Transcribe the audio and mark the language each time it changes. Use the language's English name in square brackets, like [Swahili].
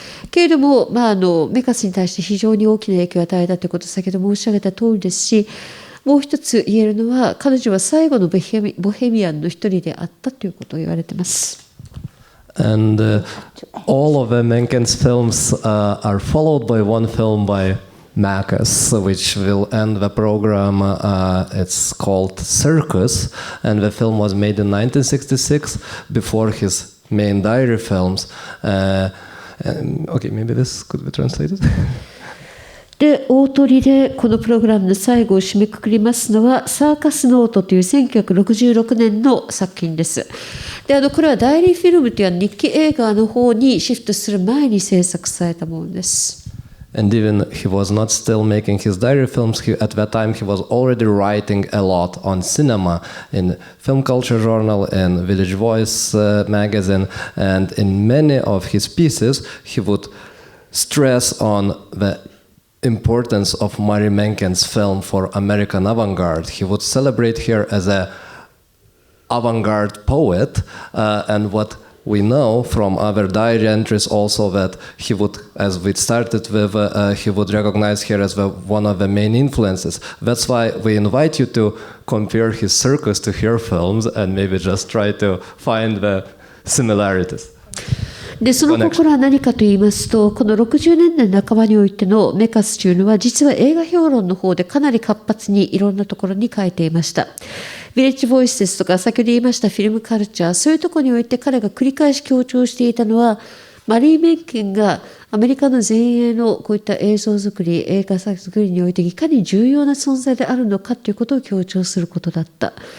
[Japanese] けれども、メカスに対して非常に大きな影響を与えたということを先ほど申し上げた通りですし、もう一つ言えるのは、彼女は最後のボヘミアンの一人であったということを言われています。 [English] And all of Menken's films are followed by one film by Mekas, which will end the program. It's called Circus, and the film was made in 1966 before his main diary films. Okay, maybe this could be translated. [Japanese] で、大鳥でこのプログラムの最後を締めくくりますのは、サーカスノートという1966年の作品です。で、これはダイリーフィルムという日記映画の方にシフトする前に制作されたものです。 [English] And even he was not still making his diary films. At that time, he was already writing a lot on cinema in Film Culture Journal and Village Voice magazine. And in many of his pieces, he would stress on the importance of Mari Menken's film for American avant-garde. He would celebrate her as an avant-garde poet, and what we know from other diary entries also that he would, as we started with, he would recognize her as one of the main influences. That's why we invite you to compare his circus to her films and maybe just try to find the similarities. [Japanese] でその心は何かと言いますと、この60年代半ばにおいてのメカスというのは、実は映画評論の方でかなり活発にいろんなところに書いていました。ヴィレッジボイスですとか、先ほど言いましたフィルムカルチャー、そういうところにおいて彼が繰り返し強調していたのは、マリー・メンケンがアメリカの前衛のこういった映像作り、映画作りにおいていかに重要な存在であるのかということを強調することだった。